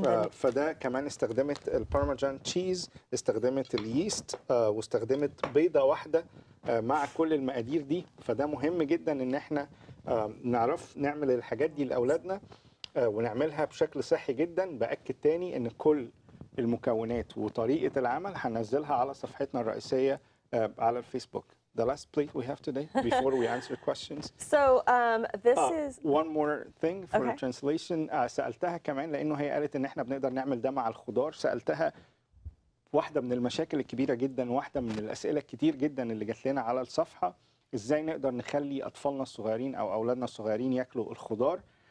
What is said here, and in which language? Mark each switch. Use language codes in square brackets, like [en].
[ar] فده كمان استخدمت البارميجان تشيز، استخدمت اليست، واستخدمت بيضة واحدة مع كل المقادير دي. فده مهم جدا إن احنا نعرف نعمل الحاجات دي لأولادنا ونعملها بشكل صحي جدا. بأكد تاني إن كل المكونات وطريقة العمل هننزلها على صفحتنا الرئيسية على الفيسبوك. [en] The last plate we have today before we answer questions. So this is one more thing for the translation. [ar] سألتها كمان لأنه هي قالت إن إحنا بنقدر نعمل ده مع الخضار. سألتها واحدة من المشاكل الكبيرة جدا، واحدة من الأسئلة الكتير جدا اللي جات لنا على الصفحة، ازاي نقدر نخلي اطفالنا الصغيرين او اولادنا الصغيرين ياكلوا الخضار.